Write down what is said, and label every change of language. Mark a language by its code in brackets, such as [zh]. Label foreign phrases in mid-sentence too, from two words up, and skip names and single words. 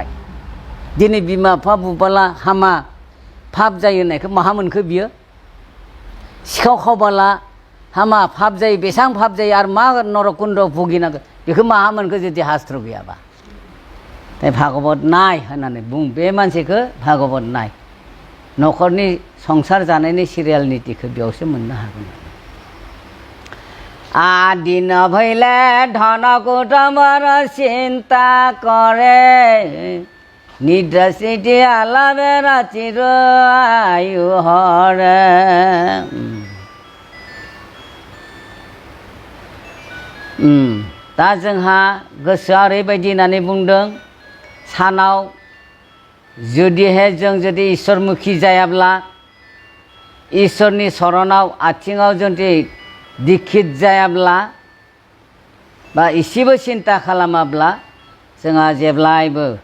[brx] दिनै बिमा बिफा बुबाला हामा फाप जायो होननायखौ माहा मोनखो बियो सिखाव खावबाला हामा फाप जायो बेसेबां फाप जायो आरो मा नरकुन्द भुगिनांगौ बेखौ माहा मोनखो जुदि हास्त्र गैयाबा ताइ भागवत नाय होननानै बुं बे मानसिखौ भागवत नाय नखरनि संसार जानायनि सिरियाल नितिखौ बेयावसो मोननो हागोन। [as] আদিন ভৈলে ধন কুটুম্বৰ চিন্তা কৰে নিদ্ৰা সিদ্ধি আলাবে ৰাতিৰ আয়ু হৰে। [brx] दा जोंहा गोसोआ ओरैबायदि होननानै बुंदों सानाव जुदिहाय जों जुदि इसोरमुखी जायाब्ला इसोरनि शरणाव आथिङाव जुदि दीक्षित जायाब्ला बा इसेबो सिन्ता खालामाब्ला जोंहा जेब्लायबो